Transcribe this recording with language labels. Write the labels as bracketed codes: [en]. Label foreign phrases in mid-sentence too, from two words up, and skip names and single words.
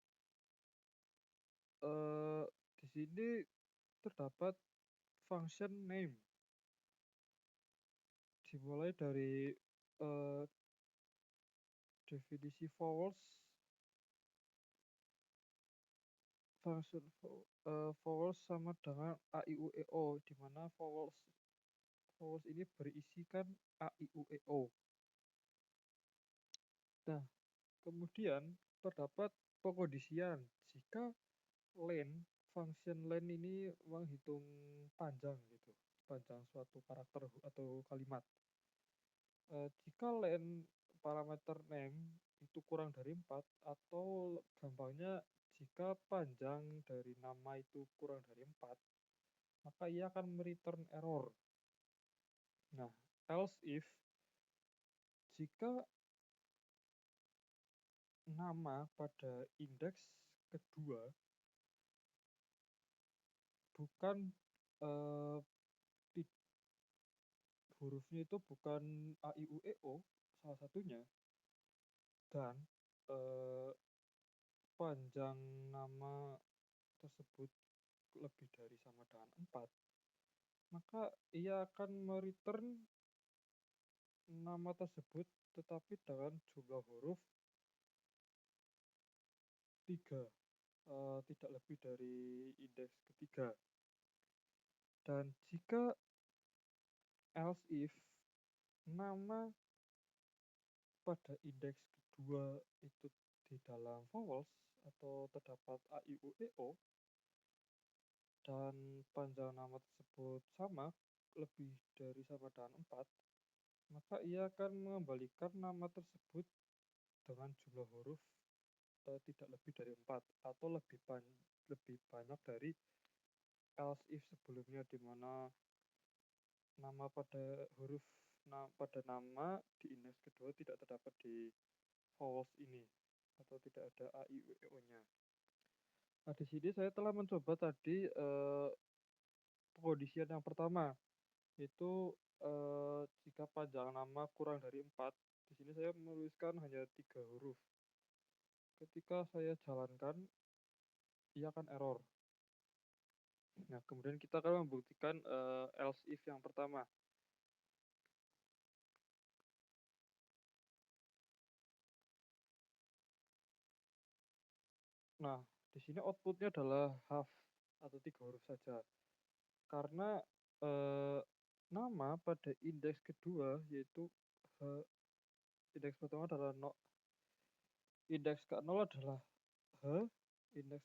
[id] Di sini terdapat [en] function name. [id] Dimulai dari definisi vowels, [en] function vowels [id] sama dengan a i u e o, di mana vowels ini berisikan a i u e o. Nah, kemudian terdapat pengkondisian jika len, [en] function len [id] ini menghitung panjang gitu, panjang suatu karakter atau kalimat. Jika len parameter name itu kurang dari 4, atau gampangnya jika panjang dari nama itu kurang dari 4, maka ia akan return error. Nah, [en] else if [id] jika nama pada indeks kedua bukan hurufnya itu bukan a i u e o salah satunya, dan panjang nama tersebut lebih dari sama dengan 4, maka ia akan mereturn nama tersebut tetapi dengan jumlah huruf 3, tidak lebih dari indeks ketiga. Dan jika [en] else if [id] nama pada indeks kedua itu di dalam vowels atau terdapat a i u e o dan panjang nama tersebut sama lebih dari sama dengan 4, maka ia akan mengembalikan nama tersebut dengan jumlah huruf tidak lebih dari 4 atau lebih banyak dari [en] else if [id] sebelumnya, di mana nama pada huruf pada nama di indeks kedua tidak terdapat di vowels ini atau tidak ada a i u e o-nya. Nah, di sini saya telah mencoba tadi pengkondisian yang pertama, yaitu jika panjang nama kurang dari 4. Di sini saya menuliskan hanya 3 huruf. Ketika saya jalankan, ia akan error. Nah, kemudian kita akan membuktikan [en] else if [id] yang pertama. Nah, di sini outputnya adalah half atau 3 huruf saja. Karena nama pada indeks kedua yaitu indeks pertama adalah no, indeks ke-0 adalah H, indeks